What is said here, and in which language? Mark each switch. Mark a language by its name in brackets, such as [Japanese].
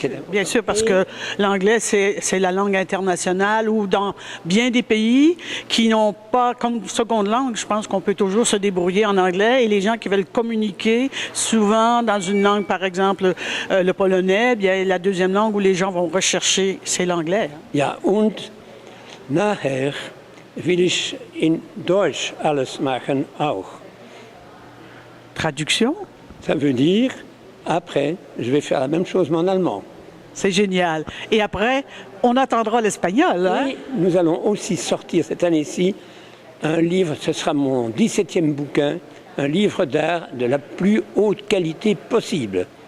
[French] Bien sûr, parce que l'anglais, c'est la langue internationale ou dans bien des pays qui n'ont pas comme seconde langue, je pense qu'on peut toujours se débrouiller en anglais et les gens qui veulent communiquer souvent dans une langue, par exemple le polonais, bien la deuxième langue où les gens vont rechercher, c'est l'anglais. [German] Ja, und nachher will ich in Deutsch alles machen auch. [French] Traduction? Ça veut dire après, je vais faire la même chose, mais en allemand. C'est génial. Et après, on attendra l'espagnol. Hein? Et nous allons aussi sortir cette année-ci un livre, ce sera mon 17e bouquin, un livre d'art de la plus haute qualité possible.